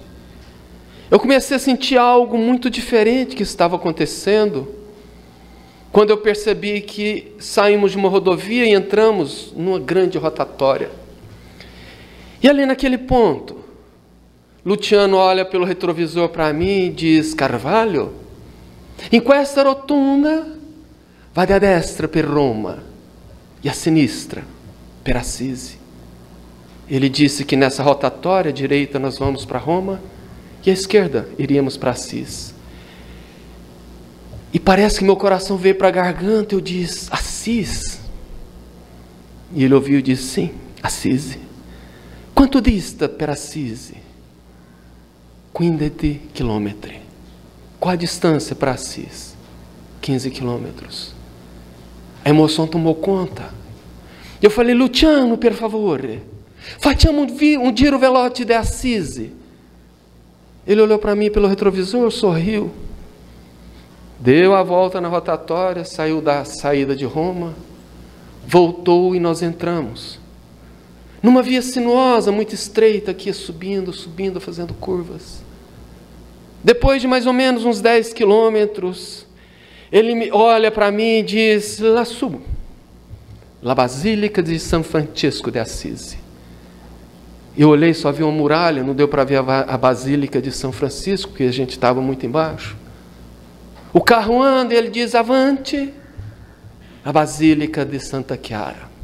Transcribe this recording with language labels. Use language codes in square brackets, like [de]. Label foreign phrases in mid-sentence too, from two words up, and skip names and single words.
[pt] Eu comecei a sentir algo muito diferente que estava acontecendo, quando eu percebi que saímos de uma rodovia e entramos numa grande rotatória. E ali naquele ponto, Luciano olha pelo retrovisor para mim e diz: Carvalho, [it] in questa rotunda vade a destra per Roma e a sinistra per Assisi. [pt] Ele disse que nessa rotatória, à direita nós vamos para Roma e à esquerda iríamos para Assis. E parece que meu coração veio para a garganta. Eu disse: Assis? E ele ouviu e disse: sim, Assisi. [it] Quanto dista per Assisi? 15 chilometri. [pt] Qual a distância para Assis? 15 quilômetros. A emoção tomou conta. Eu falei: [it] Luciano, per favore, facciamo um giro veloce de Assisi. [pt] Ele olhou para mim pelo retrovisor, sorriu, deu a volta na rotatória, saiu da saída de Roma, voltou e nós entramos numa via sinuosa, muito estreita, que ia subindo, fazendo curvas. Depois de mais ou menos uns 10 quilômetros, ele olha para mim e diz: [it] lassù, la Basílica de São Francisco de Assisi. [pt] Eu olhei, só vi uma muralha, não deu para ver a Basílica de São Francisco, porque a gente estava muito embaixo. O carro anda e ele diz: avante, a Basílica de Santa Chiara.